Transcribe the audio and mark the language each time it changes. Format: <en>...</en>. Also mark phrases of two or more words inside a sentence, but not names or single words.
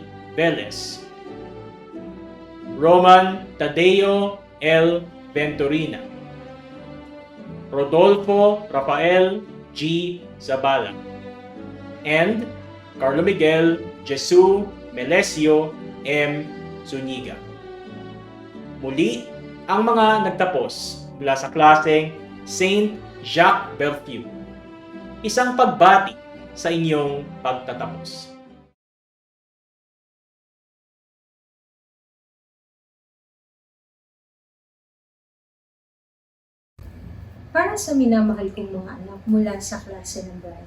<tl>Velez, Roman Tadeo L. Venturina, Rodolfo Rafael G. Zabala, and Carlo Miguel Jesu Melesio M. Zuniga. Muli, ang mga nagtapos mula sa klaseng Saint Jacques Berthieu, isang pagbati sa inyong pagtatapos. Para sa minamahal kong mga anak mula sa klase ng Brian.</tl>